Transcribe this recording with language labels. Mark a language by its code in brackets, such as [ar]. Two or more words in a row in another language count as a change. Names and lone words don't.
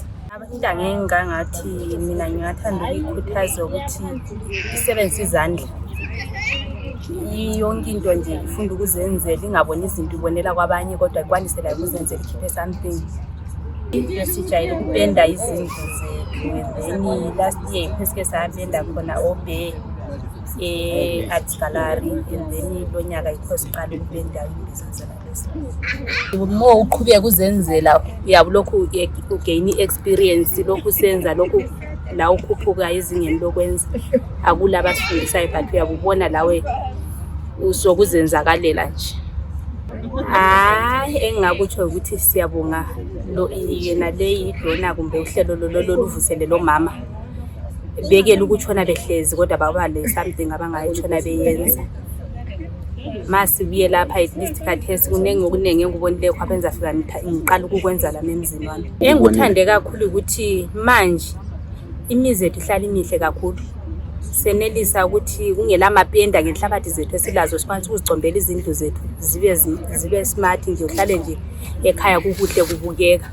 [nd] Into angengangathi mina ngingathanda ukuyikhuthaza ukuthi isebenzise izandla. Yonke into nje ifunda ukuzenzela, ingaboni izinto ibonela kwabanye kodwa ikwanisela ukuzenzela, ikhiphe something. Sijayele ukupenda izindlu zethu, [en] then last year [nd] phesike sabenda khona obe art gallery, [en] and then [nd] lo nyaka yikho siqala ukupenda ibhizinisi nalesi. Uma uqhubeka uzenzela uyabulokhu [en] ugain experience, [nd] lokhu senza lokhu la ukhuphuka ezingeni lokwenza akulaba sifundisayo, but uyabubona lawe usokuzenzakalela nje. Engingakutsho ukuthi siyabonga yena le idona kumbe uhlelo loluvuselele omama bekele ukutshona behlezi kodwa baba le something abangayitshona beyenza. Masibuye lapha [en] at least [nd] khathesi kuningi okuningi engikubonile kwabenza fika ngiqala ukukwenza la emzini wami. Engikuthande kakhulu ukuthi manje imizi yethu ihlala imihle kakhulu, senelisa ukuthi kungela mapenda ngenhlabathi zethu esilazo, sikwazi ukuzicombela izindlu zethu zibe smart nje, uhlale nje ekhaya kukuhle kubukeka.